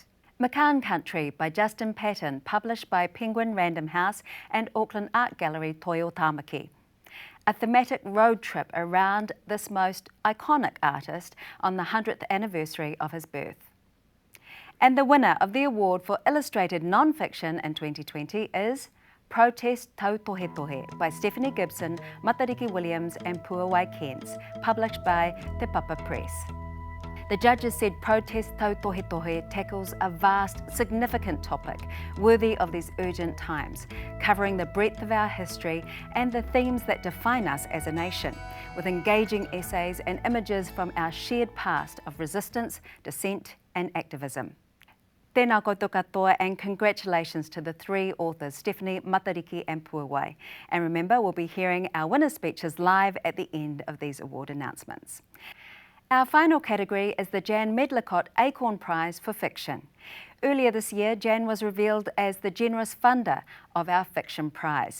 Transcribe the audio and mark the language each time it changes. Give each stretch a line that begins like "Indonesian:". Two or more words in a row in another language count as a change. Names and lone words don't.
English: Macan Country by Justin Patton, published by Penguin Random House and Auckland Art Gallery Toyo Tāmaki. A thematic road trip around this most iconic artist on the 100th anniversary of his birth. And the winner of the award for Illustrated Nonfiction in 2020 is Protest Tau Tohe Tohe by Stephanie Gibson, Matariki Williams and Puawai Cairns, published by Te Papa Press. The judges said Protest Tau Tohe Tohe tackles a vast, significant topic worthy of these urgent times, covering the breadth of our history and the themes that define us as a nation, with engaging essays and images from our shared past of resistance, dissent and activism.
Māori: Tēnā koutou katoa,
English: and congratulations to the three authors, Stephanie, Matariki and Puawai. And remember, we'll be hearing our winner speeches live at the end of these award announcements. Our final category is the Jann Medlicott Acorn Prize for Fiction. Earlier this year, Jann was revealed as the generous funder of our Fiction Prize.